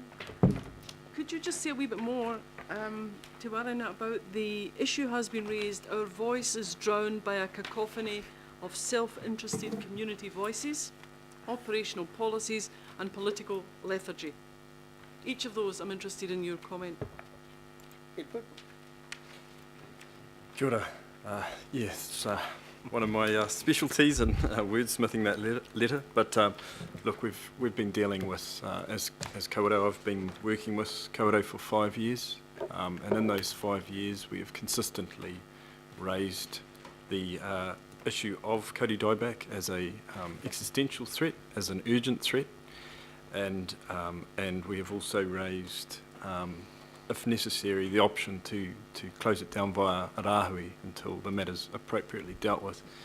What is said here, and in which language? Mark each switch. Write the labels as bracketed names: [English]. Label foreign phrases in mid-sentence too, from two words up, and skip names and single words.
[English] Could you just say a wee bit more, Te Wārena, about the issue has been raised, our voice is drowned by a cacophony of self-interested community voices, operational policies and political lethargy. Each of those, I'm interested in your comment. Edward? [Māori] Kia ora. [English] Yes, one of my specialties in wordsmithing that letter. But look, we've been dealing with, as Kawerau, I've been working with Kawerau for 5 years, and in those 5 years we have consistently raised the issue of kauri dieback as a existential threat, as an urgent threat, and we have also raised, if necessary, the option to close it down via a rāhui until the matter's appropriately dealt with.